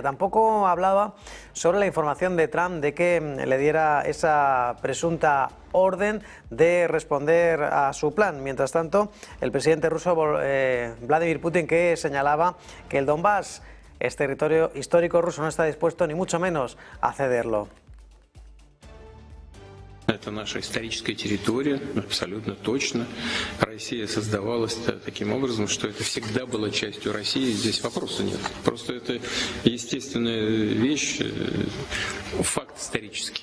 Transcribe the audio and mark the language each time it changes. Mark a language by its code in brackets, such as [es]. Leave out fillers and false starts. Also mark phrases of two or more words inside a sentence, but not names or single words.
[es] Tampoco hablaba sobre la información de Trump de que le diera esa presunta orden de responder a su plan. Mientras tanto, el presidente ruso Vladimir Putin que señalaba que el Donbass es territorio histórico ruso, no está dispuesto ni mucho menos a cederlo. [ru] Это наша историческая территория, абсолютно точно. Россия создавалась таким образом, что это всегда было частью России, здесь вопроса нет. Просто это естественная вещь, факт исторический.